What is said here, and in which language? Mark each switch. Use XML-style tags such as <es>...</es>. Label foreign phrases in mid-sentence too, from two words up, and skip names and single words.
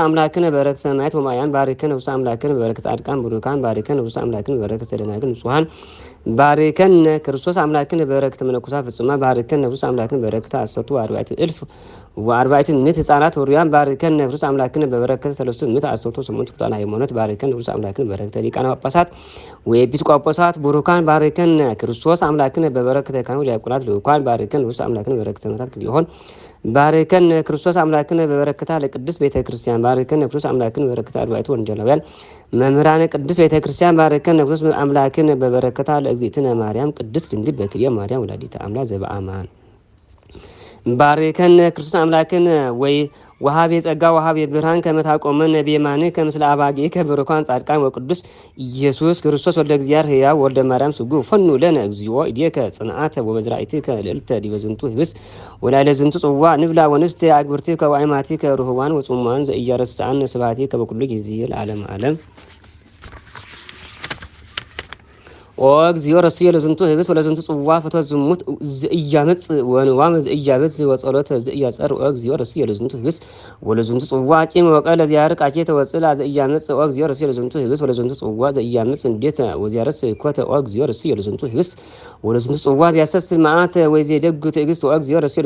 <gez>አምላክነ በበረከተ ሰማያት ወማያን ባርከን ክርስቶስ አምላክነ በበረከተ ጻድቃን ቡሩካን ባርከን ክርስቶስ አምላክነ በበረከተ ደናግል ንጹሃን ባርከን ክርስቶስ አምላክነ በበረከተ መነኮሳት ፍጹማን ባርከን ክርስቶስ አምላክነ በበረከተ 14 እልፍ ወአርባዕቱ ምዕት ሕፃናት ወሩያን ባርከነ ክርስቶስ አምላክነ በበረከተ ሰለስቱ ምዕት አስርቱ ስምንቱ ቁጣን ሃይማኖት ባርከነ ክርስቶስ አምላክነ በበረከተ ሊቃነ ጳጳሳት ወኤጲስቆጶሳት ቡሩካን ባርከነ ክርስቶስ አምላክነ በበረከተ ካህናት ዲያቆናት ልኡካን ባርከነ ክርስቶስ አምላክነ በበረከተ መታት ሊሆን ባርከነ ክርስቶስ አምላክነ በበረከታ ለቅድስት ቤተ ክርስቲያን ባርከነ ክርስቶስ አምላክነ በበረከታ አርባዕቱ ወንጌላውያን መምህራነ ቅድስት ቤተ ክርስቲያን ባርከነ ክርስቶስ አምላክነ በበረከታ ለእግዝእትነ ማርያም ቅድስት ድንግል በክልኤ ማርያም ወላዲተ አምላክ ዘበአማን ባርከነ ክርስቶስ አምላክን ወይ ወሃቤ ጸጋ ወሃቤ ብርሃን ከመታቆመን ነቢየማን ከምስለ አባጌ ከብሩካን ጻድቃን ወቅዱስ ኢየሱስ ክርስቶስ ወልደ እግዚአብሔር ሕያው ወልደ ማርያም ስጉ ፈኑ ለነ እግዚኦ ኢዴከ ጽንዓተ ወበዝራእትከ ልዕልተ ዲበ ዝንቱ ህብስ ወላይለ ዝንቱ ጽዋ ንብላ ወንስት አግብርትከ ወአይማቲከ ሩህዋን ወጽሙማን ዘኢያረስአን ስብሐቲከ በኩሉ ጊዜ ለዓለም ዓለም እግዚኦ ረስየ ለዝንቱ ህብስ ወለዝንቱ ጽዋ ፍትወት ዝሙት ዘኢያመጽ ወንዋም ዘኢያበዝ ወጸሎተ ዘኢያጸር እግዚኦ ረስየ ለዝንቱ ህብስ ወለዝንቱ ጽዋ ቂም ወቀለ ዚያርቅ አኬተ ወጽላ ዘኢያመጽ እግዚኦ ረስየ ለዝንቱ ህብስ ወለዝንቱ ጽዋ ዘኢያመጽ እንዴት ወዚያረስ ኮተ እግዚኦ ረስየ ለዝንቱ ህብስ ወለዝንቱ ጽዋ ዚያሰስ መዓት ወይዘደግ ትዕግስት እግዚኦ ረስየ</gez>